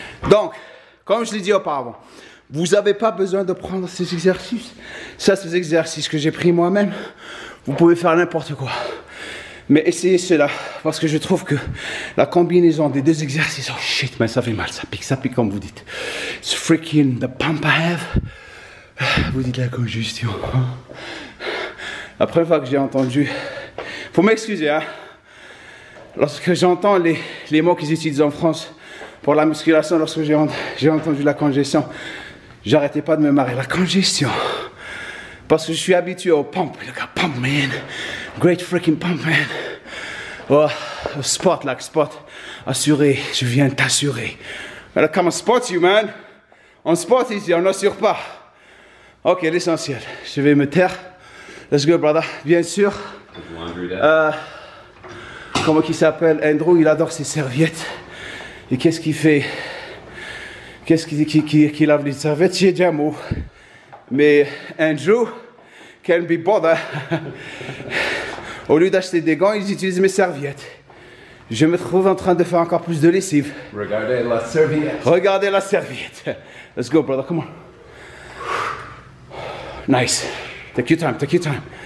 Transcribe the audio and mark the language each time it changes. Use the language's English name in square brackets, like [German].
[French] Donc, comme je l'ai dit auparavant, vous n'avez pas besoin de prendre ces exercices. Ça, c'est des exercices que j'ai pris moi-même. Vous pouvez faire n'importe quoi. Mais essayez cela, parce que je trouve que la combinaison des deux exercices, [English] oh shit, [French] mais ça fait mal, ça pique comme vous dites. [English] It's freaking the pump I have. [French] Vous dites la congestion. La première fois que j'ai entendu, faut m'excuser, hein. Lorsque j'entends les mots qu'ils utilisent en France pour la musculation, lorsque j'ai entendu la congestion, j'arrêtais pas de me marrer. La congestion. Parce que je suis habitué au pump. [English] Look at pump, man. Great freaking pump, man. Oh, spot, like spot. [French] Assuré, je viens t'assurer. [English] Gotta come and spot you, man. [French] On spot ici, on n'assure pas. Ok, l'essentiel. Je vais me taire. [English] Let's go, brother. [French] Bien sûr. Comment il s'appelle? Andrew, il adore ses serviettes. Et qu'est-ce qu'il fait? Qu'est-ce qu'il lave les serviettes? J'ai déjà un mot. Mais [English] Andrew can be bothered. [French] Au lieu d'acheter des gants, ils utilisent mes serviettes. Je me trouve en train de faire encore plus de lessive. Regardez la serviette. Regardez la serviette. [English] Let's go, brother. Come on. Nice. Take your time. Take your time.